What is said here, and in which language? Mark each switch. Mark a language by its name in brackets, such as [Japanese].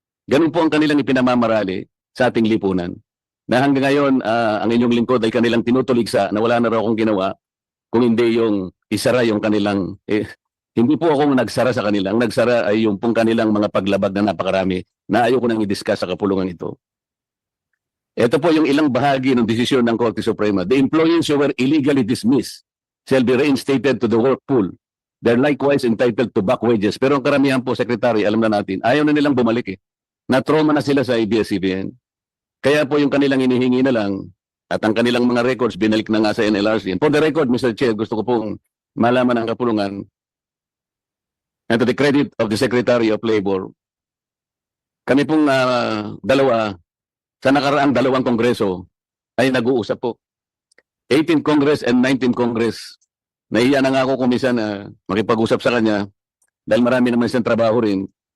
[Filipino] Ganun po ang kanilang ipinamamarali sa ating lipunan. Na hanggang ngayon, ang inyong lingkod ay kanilang tinutuligsa na wala na raw akong ginawa kung hindi yung isara yung kanilang, hindi po ako nagsara sa kanila. Ang nagsara ay yung pong kanilang mga paglabag na napakarami na ayoko nang i-discuss sa kapulungan ito. Ito po yung ilang bahagi ng desisyon ng Korte Suprema. [English] The employees who were illegally dismissed shall be reinstated to the work pool. They're likewise entitled to back wages. [Filipino] Pero ang karamihan po, Secretary, alam na natin, ayaw na nilang bumalik eh. Na-trauma na sila sa ABS-CBN. Kaya po yung kanilang inihingi na lang at ang kanilang mga records binalik na nga sa NLRC. [English] And for the record, Mr. [Filipino] Chair, gusto ko pong malaman ang kapulungan [English] and to the credit of the Secretary of Labor, [Filipino] kami pong dalawa sa nakaraang dalawang kongreso ay nag-uusap po. [English] 18th Congress and 19th Congress. [Filipino] Nahiya na nga ako kung minsan makipag-usap sa kanya dahil marami naman siyang trabaho rin.